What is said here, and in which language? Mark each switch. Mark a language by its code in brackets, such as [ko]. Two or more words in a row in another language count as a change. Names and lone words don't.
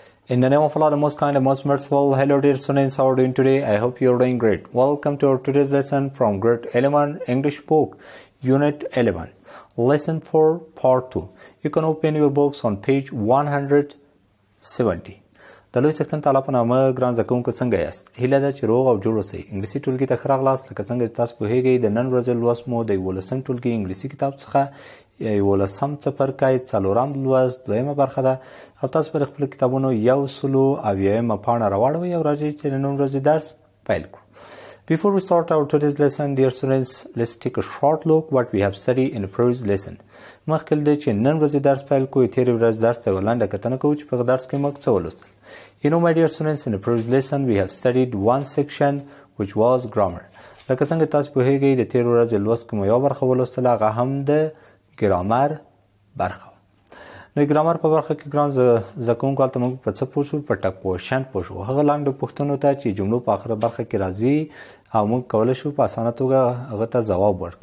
[en] In the name of Allah, the most kind and most merciful, hello dear students, how are you doing today? I hope you are doing great. Welcome to our today's lesson from grade 11 English book, Unit 11, Lesson 4, Part 2. You can open your books on page 170. [ps] د لوی سکتن تعالی په نامه ګران زده کوونکو څنګه یاست؟ هیله ده چې روغ او جوړ اوسئ. انګلیسي ټولګي ته ښه راغلاست. لکه څنګه چې تاسو پوهیږئ د نن ورځې لوست مو د یوولسم ټولګي انګلیسي کتاب څخه یوولسم څپرکی څلورم لوست دویمه برخه ده او تاسو پر خپلو کتابونو 100 اویایمه پاڼه راواړوئ او راځئ چې د نن ورځې درس پیل کړو. [en] Before we start our today's lesson, dear students, let's take a short look what we have studied in the previous lesson. [ps] مخکې له دې چې نن ورځې درس پیل کړو تېرې ورځ درس ته یوه لنډه کتنه کوو چې په هغه درس کې موږ څه ولوستل. [en] You know, my dear students, in the previous lesson we have studied one section which was grammar. [ps] لکه څنګه تاسو پوهیږئ د تېرې ورځې لوست کې مو یوه برخه ولوستله هغه هم د ګرامر برخه. نو ګرامر په برخه کې ګران زده کوونکو هلته موږ په څه پوه شو؟ په ټکوشن پوه شو. هغه لنډو پوښتنو ته چې جملو په آخره برخه کې راځي او موږ کولی شو په اسانه توګه هغه ته ځواب ورکړو.